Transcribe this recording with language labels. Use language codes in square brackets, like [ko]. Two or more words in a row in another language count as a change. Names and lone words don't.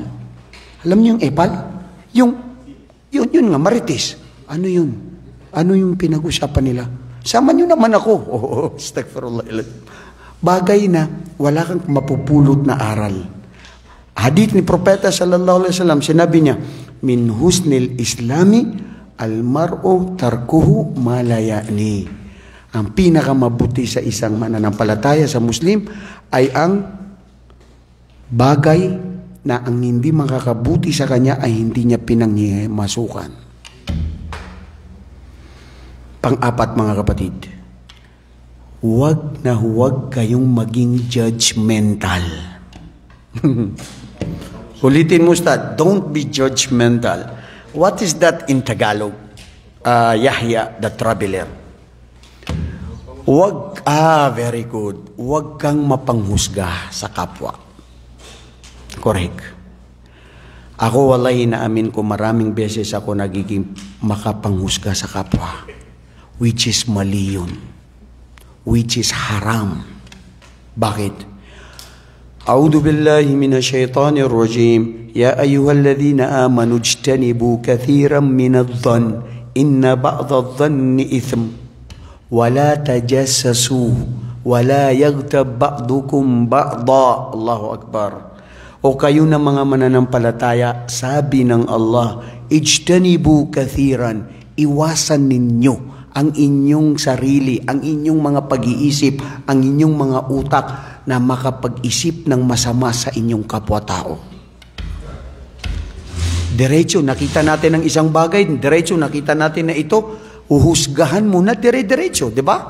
[tl] Alam niyo yung epal? Yun nga, marites. Ano yun? Ano yung pinag-usapan nila? Sama niyo naman ako. Astaghfirullah. Bagay na wala kang mapupulot na aral. Hadith ni Propeta [ar] صلى الله عليه وسلم, [tl] sinabi niya, [ar] من حسن إسلام المرء تركه ما لا يعني. [tl] Ang pinakamabuti sa isang mananampalataya sa Muslim ay ang bagay na ang hindi makakabuti sa kanya ay hindi niya pinangmasukan. Pang-apat mga kapatid, huwag na huwag kayong maging judgmental. Ulitin mo, [en] Ustad, don't be judgmental. What is that in Tagalog? Yahya the Traveler. Very good. [tl] Huwag kang mapanghusga sa kapwa. [en] Correct. [tl] Ako walay naamin ko maraming beses ako nagiging makapanghusga sa kapwa. [en] Which is [tl] mali yun. [en] Which is haram. [tl] Bakit? [ar] أعوذ بالله من الشيطان الرجيم يا أيها الذين آمنوا اجتنبوا كثيرا من الظن إن بعض الظن إثم ولا تجسسوا ولا يغتب بعضكم بعضا الله أكبر. [tl] O kayo na mga mananampalataya, sabi ng Allah, [ar] اجتنبوا كثيرا, [tl] iwasan ninyo ang inyong sarili, ang inyong mga pag-iisip, ang inyong mga utak na makapag-isip ng masama sa inyong kapwa-tao. Diretso, nakita natin ng isang bagay, diretso, nakita natin na ito, uhusgahan mo na dire-diretso, di ba?